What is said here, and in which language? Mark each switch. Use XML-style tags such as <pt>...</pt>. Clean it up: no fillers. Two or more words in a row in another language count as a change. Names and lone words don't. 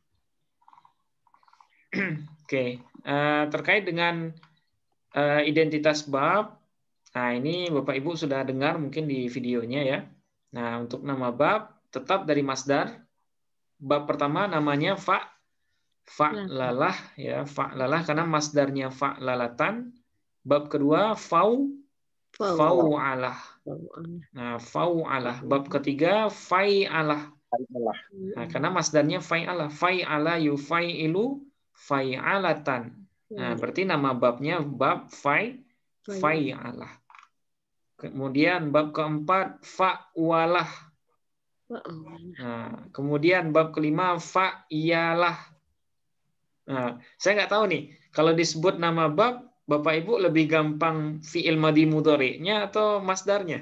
<id>Oke, terkait dengan identitas bab, nah ini Bapak Ibu sudah dengar mungkin di videonya ya. Nah, untuk nama bab tetap dari masdar. Bab pertama namanya fa'lalah ya, fa'lalah karena masdarnya fa'lalatan. Bab kedua fau'alah. Nah, fau'alah. Bab ketiga fai'alah. Nah, karena masdarnya fai'ala.</id> <ar>فيعل يفيعل فيعلة.</ar> <id>Nah, berarti nama babnya bab fai'ala. Kemudian bab keempat fa'walah. Nah, kemudian bab kelima fa'iyalah. Nah, saya nggak tahu nih, kalau disebut nama bab, Bapak Ibu lebih gampang</id> <ar>فعل ماض</ar> <id>mudhari'nya atau masdarnya?</id>